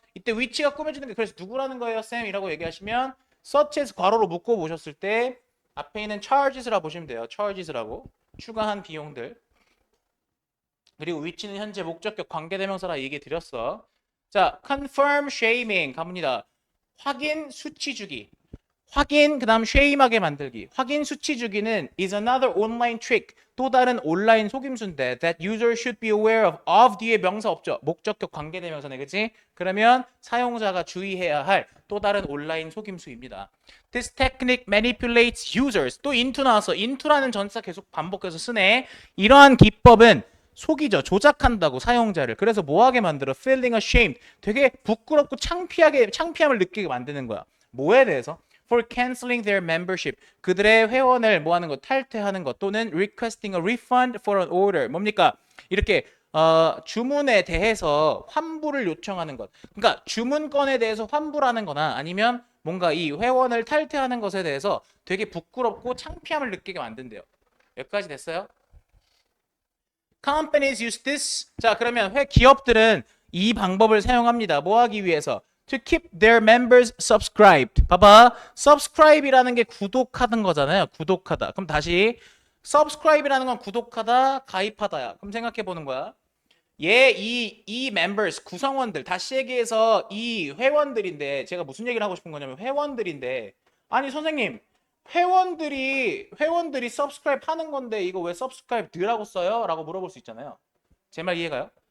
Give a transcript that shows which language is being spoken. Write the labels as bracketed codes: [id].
[ko] 이때 위치가 꾸며지는 게 그래서 누구라는 거예요, 쌤? 이라고 얘기하시면 such as 괄호로 묶어 보셨을 때 앞에 있는 charges라고 보시면 돼요. charges라고. 추가한 비용들. 그리고 위치는 현재 목적격 관계대명사라 얘기 드렸어. 자, confirm shaming 갑니다. 확인 수치 주기. 확인 그다음 shame하게 만들기. 확인 수치 주기는 [en] is another online trick. [ko] 또 다른 온라인 속임수인데 [en] that user should be aware of [ko] 뒤에 명사 없죠. 목적격 관계대명사네, 그치? 그러면 사용자가 주의해야 할 또 다른 온라인 속임수입니다. [en] This technique manipulates users. [ko] 또 into 나왔어. into라는 전사 계속 반복해서 쓰네. 이러한 기법은 속이죠. 조작한다고 사용자를. 그래서 뭐하게 만들어? [en] feeling ashamed. [ko] 되게 부끄럽고 창피함을 느끼게 만드는 거야. 뭐에 대해서? [en] for canceling their membership. [ko] 그들의 회원을 뭐하는 것? 탈퇴하는 것 또는 [en] requesting a refund for an order. [ko] 뭡니까? 이렇게 주문에 대해서 환불을 요청하는 것. 그러니까 주문건에 대해서 환불하는 거나 아니면 뭔가 이 회원을 탈퇴하는 것에 대해서 되게 부끄럽고 창피함을 느끼게 만든대요. 여기까지 됐어요? [en] Companies use this. [ko] 자, 그러면 기업들은 이 방법을 사용합니다. 뭐 하기 위해서? [en] To keep their members subscribed. [ko] 봐봐. subscribe이라는 게 구독하는 거잖아요. 구독하다. 그럼 다시 subscribe이라는 건 구독하다, 가입하다야. 그럼 생각해 보는 거야. 이 members, 구성원들. 다시 얘기해서 이 회원들인데 제가 무슨 얘기를 하고 싶은 거냐면 회원들인데 아니 선생님 회원들이 subscribe 하는 건데 이거 왜 subscribe 드라고 써요? 라고 물어볼 수 있잖아요. 제 말 이해가요?